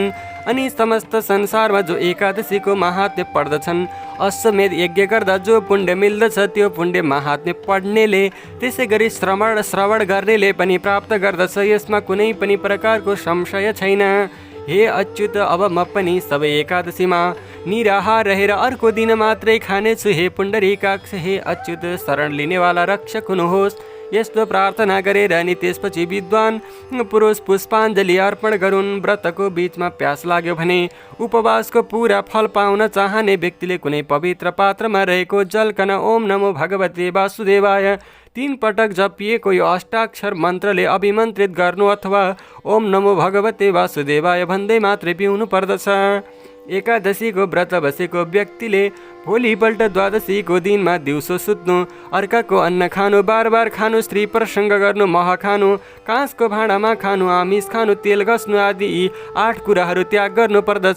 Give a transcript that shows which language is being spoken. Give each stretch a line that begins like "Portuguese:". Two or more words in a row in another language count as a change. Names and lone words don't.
Nepali: अनि समस्त संसारमा जो एकादशीको महात्म्य पढ्दछन्, अश्वमेध यज्ञ गर्दा जो पुण्य मिल्दछ त्यो पुण्य महात्म्य पढ्नेले त्यसै गरी श्रवण गर्नेले पनि प्राप्त गर्दछ। यसमा कुनै पनि प्रकारको संशय छैन। हे अच्युत, अब म पनि सबै एकादशीमा निराहार रहेर अर्को दिन मात्रै खानेछु। हे पुण्डरीकाक्ष, हे अच्युत, शरण लिनेवाला रक्षक हुनुहोस्। यस्तो प्रार्थना गरेर अनि त्यसपछि विद्वान पुरुष पुष्पाञ्जली अर्पण गरून्। व्रतको बीचमा प्यास लाग्यो भने उपवासको पुरा फल पाउन चाहने व्यक्तिले कुनै पवित्र पात्रमा रहेको जलकन
Sanskrit: ओम नमो भगवते वासुदेवाय
Nepali: 3 पटक जपिएको यो अष्टाक्षर मन्त्रले अभिमन्त्रित गर्नु अथवा
Sanskrit: ओम नमो भगवते वासुदेवाय
Nepali: भन्दै मात्रै पिउनु पर्दछ। एकादशीको व्रत बसेको व्यक्तिले भोलिपल्ट द्वादशीको दिनमा दिउँसो सुत्नु, अर्काको अन्न खानु, बार बार खानु, स्त्री प्रसङ्ग गर्नु, मह खानु, काँसको भाँडामा खानु, आमिष खानु, तेल घस्नु आदि यी 8 कुराहरू त्याग गर्नु पर्दछ।